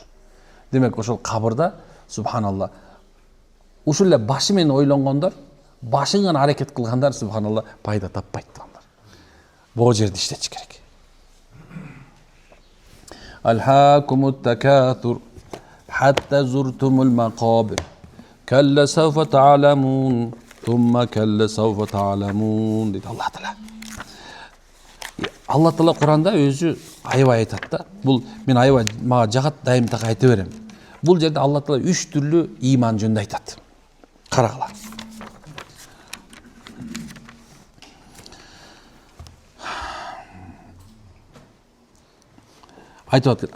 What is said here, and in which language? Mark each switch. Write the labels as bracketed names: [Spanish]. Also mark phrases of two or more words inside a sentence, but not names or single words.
[Kyrgyz] Демек ошол кабырда субханалла ушул эле башы менен ойлонгондор, башын гана аракет кылгандар субханалла пайда таппайт тугандар. Бул жерде иштетиш керек. [Arabic] ألهاكم التكاثر حتى زرتم المقابر كلا سوف تعلمون ثم كلا سوف تعلمون [Kyrgyz] дейди Алла таала. Алла Таала Куранда өзү аябай айтат да. Бул мен аябай мага жагат, дайым так айта берем. Бул жерде Алла Таала 3 түрлүү иман жөнүндө айтат. Карагыла. Айтып атат.